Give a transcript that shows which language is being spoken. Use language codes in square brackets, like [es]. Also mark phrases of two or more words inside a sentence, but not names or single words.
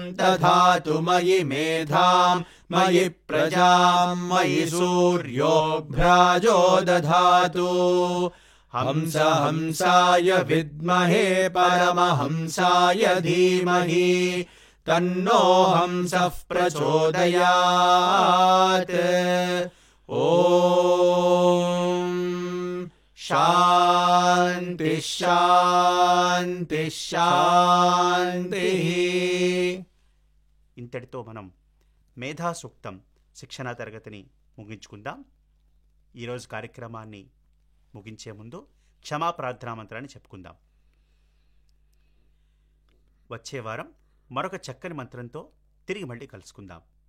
[sa] दधातु मयि मेधां मयि प्रजां मयि सूर्यो भ्राजो दधातु हंस हंसाय विद्महे परमहंसाय धीमहि तन्नो हंसः प्रचोदयात् ॐ शान्ति शान्ति शान्तिः. [te] ఇంతటితో మనం మేధా సూక్తం శిక్షణా తరగతిని ముగించుకుందాం. ఈరోజు కార్యక్రమాన్ని ముగించే ముందు క్షమా ప్రార్థనా మంత్రాన్ని చెప్పుకుందాం. వచ్చే వారం మరొక చక్కని మంత్రంతో తిరిగి మళ్ళీ కలుసుకుందాం.